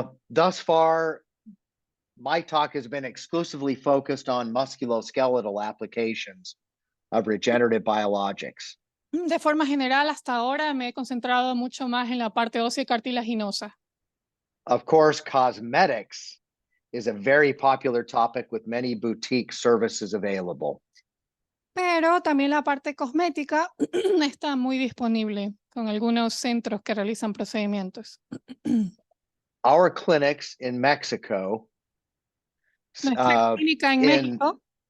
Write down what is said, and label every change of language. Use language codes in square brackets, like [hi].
[en] Thus far, my talk has been exclusively focused on musculoskeletal applications of regenerative biologics. [es] De forma general, hasta ahora me he concentrado mucho más en la parte ósea y cartilaginosa. [en] Of course, cosmetics is a very popular topic with many boutique services available. [es] Pero también la parte cosmética está muy disponible con algunos centros que realizan procedimientos. [en] Our clinics in Mexico, [es] Nuestra clínica en México,